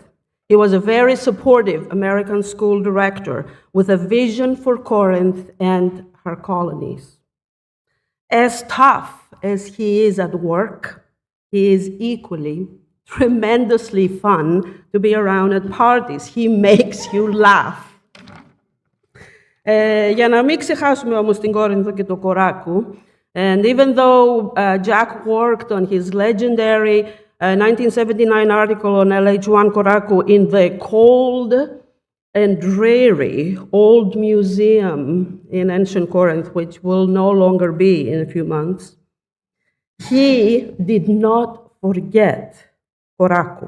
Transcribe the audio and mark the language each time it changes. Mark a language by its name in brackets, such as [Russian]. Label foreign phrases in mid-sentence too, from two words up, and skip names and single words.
[English] He was a very supportive American school director with a vision for Corinth and her colonies. As tough as he is at work, he is equally tremendously fun to be around at parties. He makes you laugh. [Greek] Για να μην ξεχάσουμε όμως την Κόρινθο και το Κοράκου, [English] and even though Jack worked on his legendary 1979 article on LH1 Korakou in the cold and dreary old museum in ancient Corinth, which will no longer be in a few months, he did not forget Korakou.